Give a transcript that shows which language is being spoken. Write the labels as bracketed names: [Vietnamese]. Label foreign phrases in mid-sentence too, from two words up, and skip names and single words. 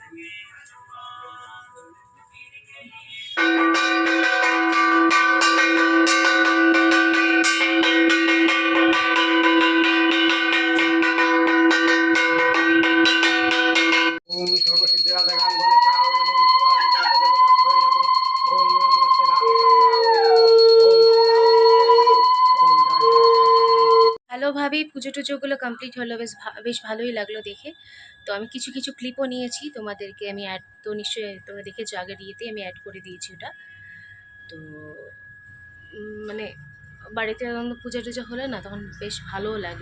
[Sanskrit] ओम सर्वसिद्धिदाताय गणेशाय नमो। शिवाय नमो। ओम नमो श्री रामचंद्राय नमो। ओम ओम जय जय जय। [Bangla] হ্যালো ভাবি, পুজো টুজোগুলো কমপ্লিট হলো, বেশ ভালোই লাগলো দেখে। তো আমি কিছু কিছু ক্লিপও নিয়েছি, তোমাদেরকে আমি অ্যাড, তো নিশ্চয়ই তোমরা দেখেছো আগের ইয়েতে আমি অ্যাড করে দিয়েছি ওটা। তো মানে বাড়িতে যখন পূজা টুজা হলে না, তখন বেশ ভালোও লাগে।